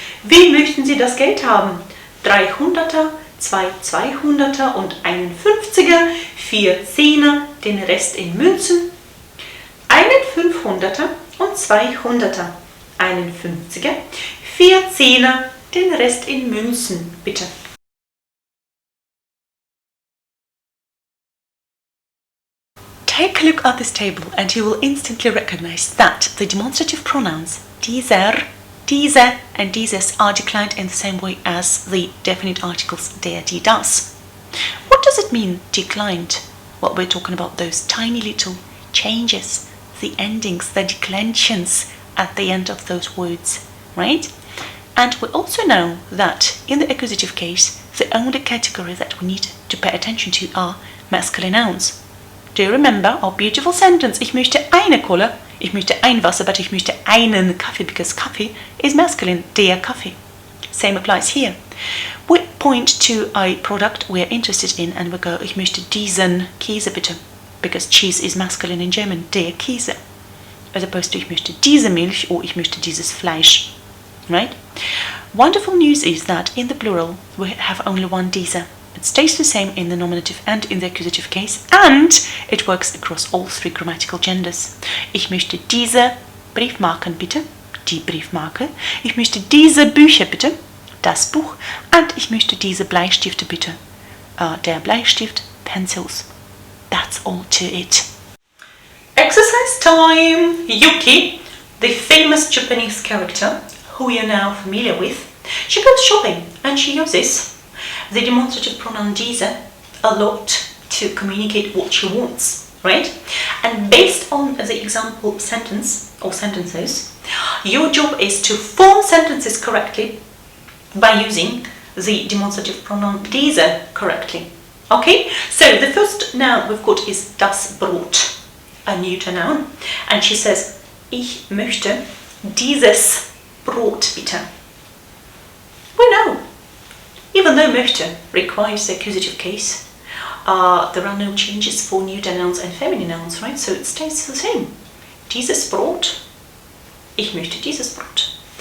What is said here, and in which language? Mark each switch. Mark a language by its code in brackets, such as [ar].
[de] Wie möchten Sie das Geld haben? 300er, 2 200er und einen 50er, 4 10er, den Rest in Münzen, einen 500er und 2 100er, einen 50er, 4 10er, den Rest in Münzen, bitte. [en] Take a look at this table and you will instantly recognize that the demonstrative pronouns dieser, diese and dieses are declined in the same way as the definite articles der, die, das. What does it mean, declined? Well, we're talking about those tiny little changes, the endings, the declensions at the end of those words, right? And we also know that in the accusative case, the only category that we need to pay attention to are masculine nouns. Do you remember our beautiful sentence? [de] Ich möchte eine Cola, ich möchte ein Wasser, but ich möchte einen Kaffee, [en] because Kaffee is masculine, [de] der Kaffee. [en] Same applies here. We point to a product we're interested in and we go, [de] ich möchte diesen Käse bitte, [en] because cheese is masculine in German, der Käse. As opposed to [de] ich möchte diese Milch or ich möchte dieses Fleisch. [en] Right? Wonderful news is that in the plural we have only one diese. It stays the same in the nominative and in the accusative case, and it works across all three grammatical genders. [de] Ich möchte diese Briefmarken bitte, die Briefmarke. Ich möchte diese Bücher bitte, das Buch. Und ich möchte diese Bleistifte bitte, der Bleistift, pencils. [en] That's all to it. Exercise time! Yuki, the famous Japanese character, who you're now familiar with, she goes shopping and she uses the demonstrative pronoun diese a lot to communicate what she wants, right? And based on the example sentence or sentences, your job is to form sentences correctly by using the demonstrative pronoun diese correctly. Okay, so the first noun we've got is das Brot, a neuter noun, and she says, [de] ich möchte dieses Brot bitte. [en] We know, even though möchte requires the accusative case, there are no changes for neuter nouns and feminine nouns, right? So it stays the same. [de] Dieses Brot, ich möchte dieses Brot.